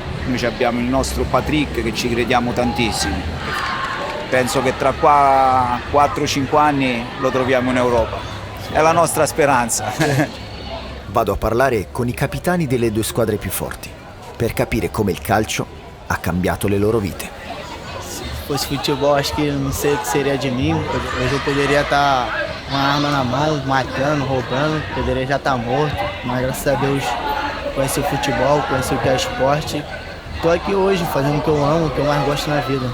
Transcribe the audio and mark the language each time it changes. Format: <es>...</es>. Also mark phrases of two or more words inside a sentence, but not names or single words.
<it>Noi abbiamo il nostro Patrick che ci crediamo tantissimo, penso che tra qua 4-5 anni lo troviamo in Europa, è la nostra speranza. Vado a parlare con i capitani delle due squadre più forti per capire come il calcio ha cambiato le loro vite.</it> <pt>Se fosse futebol, acho que não sei o que seria de mim. Hoje eu poderia estar com uma arma na mão, matando, roubando, poderia já estar morto, mas graças a Deus conheci o futebol, conheci o que é esporte. Estou aqui hoje fazendo o que eu amo, o que eu mais gosto na vida.</pt>